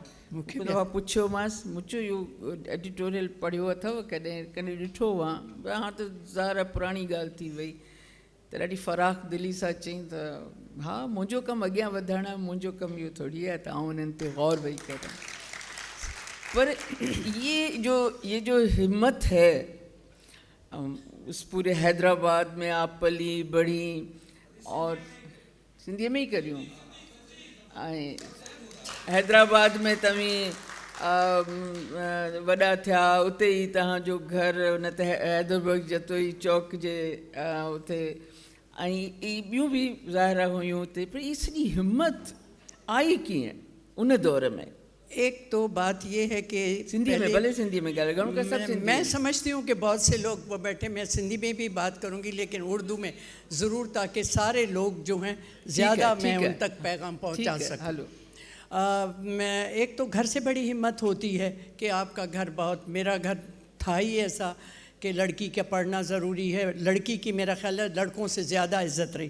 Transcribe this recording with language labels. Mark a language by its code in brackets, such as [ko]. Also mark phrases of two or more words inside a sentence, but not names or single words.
[sd] मूंखे दफ़ा पुछियोमांसि, मुंहिंजो इहो एडिटोरियल पढ़ियो अथव कॾहिं, कॾहिं ॾिठो हुआ, हाणे त ज़ाहिर पुराणी ॻाल्हि थी वई, त ॾाढी फ़राख़ दिली सां चई त हा मुंहिंजो कमु अॻियां वधणु आहे, मुंहिंजो कमु इहो थोरी आहे त आउं उन्हनि ते गौर वेही कयां। [ur] پر یہ جو ہمت ہے، اس پورے حیدرآباد میں آپ پلی بڑھی اور سندھی میں ہی کریوں, [sd] हैदराबाद में तव्हीं वॾा थिया, उते ई तव्हांजो घरु उन ते हैदरबर्ग जतोई चौक जे उते, ऐं ॿियूं बि ज़ाहिरा हुयूं उते, [ur] پر یہ [sd] सॼी हिम्मत आई कीअं उन दौर में? [ur] ایک تو بات یہ ہے کہ [sd] सिंधी में, भले सिंधी में ॻाल्हायो, [ur] سب سندھی میں سمجھتی ہوں کہ بہت سے لوگ وہ بیٹھے، میں سندھی میں بھی بات کروں گی لیکن اردو میں ضرور، تاکہ سارے لوگ جو ہیں زیادہ میں ان تک پیغام پہنچا سکوں. میں ایک تو گھر سے بڑی ہمت ہوتی ہے کہ آپ کا گھر بہت، میرا گھر تھا ہی ایسا کہ لڑکی کا پڑھنا ضروری ہے، لڑکی کی میرا خیال ہے لڑکوں سے زیادہ عزت رہی.